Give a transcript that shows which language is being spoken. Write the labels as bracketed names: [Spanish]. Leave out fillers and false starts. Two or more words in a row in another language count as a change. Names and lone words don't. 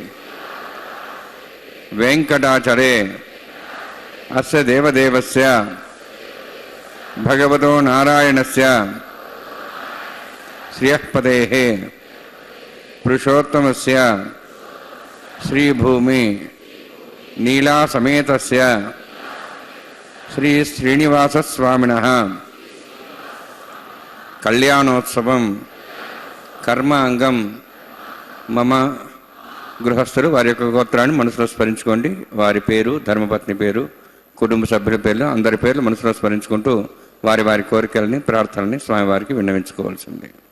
[Sanskrit] वेंकटाचले अस्य देवदेवस्य भगवतो नारायणस्य श्रियःपदेः पुरुषोत्तमस्य श्रीभूमि नीलासमेतस्य श्री श्रीनिवासस्वामिनः [Telugu] కళ్యాణోత్సవం కర్మ అంగం మమ గృహస్థులు వారి యొక్క గోత్రాన్ని మనసులో స్మరించుకోండి. వారి పేరు, ధర్మపత్ని పేరు, కుటుంబ సభ్యుల పేర్లు, అందరి పేర్లు మనసులో స్మరించుకుంటూ వారి వారి కోరికలని, ప్రార్థనని స్వామివారికి విన్నవించుకోవాల్సింది.